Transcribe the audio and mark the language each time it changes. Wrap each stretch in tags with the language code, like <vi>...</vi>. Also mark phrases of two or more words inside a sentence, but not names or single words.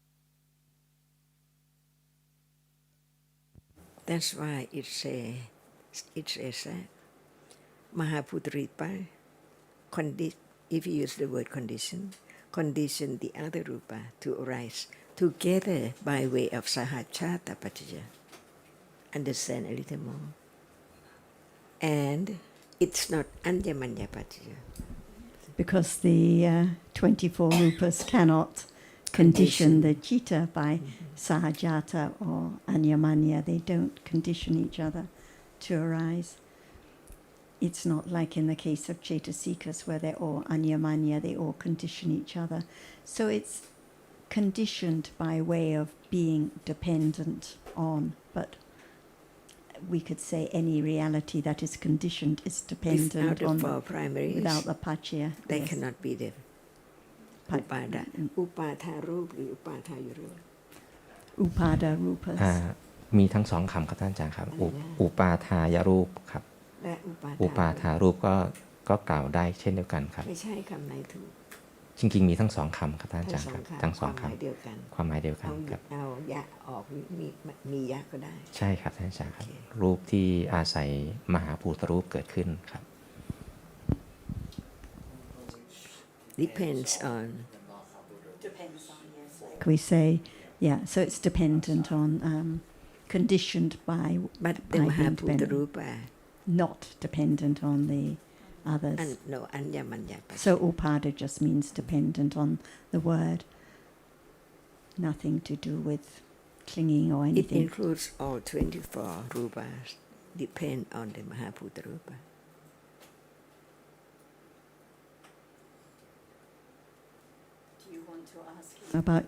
<en>That's why it says that Mahabhuta if you use the word condition the other rupa to arise together by way of</en> <pi>sahachata paccaya.</pi> <en>Understand a little more. And it's not</en> <pi>anyamanya paccaya.</pi> <en>Because the 24 rupas cannot condition the citta by sahajata or anyamanya. They don't condition each other to arise. It's not like in the case of Cetasikas where they're all anyamanya, they all condition each other. So it's conditioned by way of being dependent on, but we could say any reality that is conditioned is dependent Without the on four primaries, without the paccaya. they yes. cannot be the upada.</en> <pi>Upada rupa or upada rupa. Upada rupas.</pi> <th>มีทั้งสองคำครับท่านอาจารย์ครับอุปาทายรูปครับ และ อุปาทารูปก็กล่าวได้เช่นเดียวกันครับ ไม่ใช่คำไหนถูก จริงๆมีทั้งสองคำครับท่านอาจารย์ครับทั้งสอง ความหมาย คำ เดียวกัน ความหมายเดียวกันครับ เอายะออกมียะก็ได้ ใช่ครับท่านอาจารย์ครับรูปที่อาศัยมหาภูตรูปเกิดขึ้นครับ</th> <en>depends on Like we say, yeah, so it's dependent on conditioned by but the being Mahabhuta dependent, Rupa not dependent on the others.</en> <pi>no anyamanya paccaya.</pi> <en>So upada just means dependent on the word, nothing to do with clinging or It anything. includes all 24 rupas depend on the</en> <pi>Mahabhuta Rupa.</pi> <en>Do you want to ask him about</en>